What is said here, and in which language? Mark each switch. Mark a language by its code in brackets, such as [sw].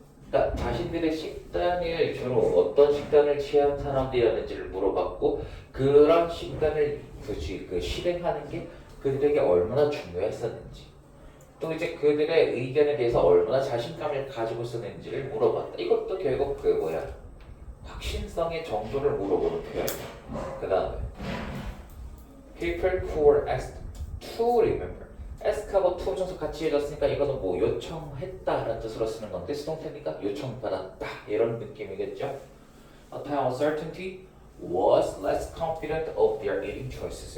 [ko] 그러니까 자신들의 식단을 주로 어떤 식단을 취한 사람들이었는지를 물어봤고, 그런 식단을 그 실행하는 게 그들에게 얼마나 중요했었는지, 또 이제 그들의 의견에 대해서 얼마나 자신감을 가지고 있었는지를 물어봤다. 이것도 결국 그 확신성의 정도를 물어보는 표현이야. 그 다음에 [en] people who were asked to remember. [ko] ask하고 to 중에서 같이 해줬으니까 이거는 뭐 요청했다라는 뜻으로 쓰는 건데 수동태니까 요청받았다 이런 느낌이겠죠. [en] A time of certainty was less confident of their eating choices.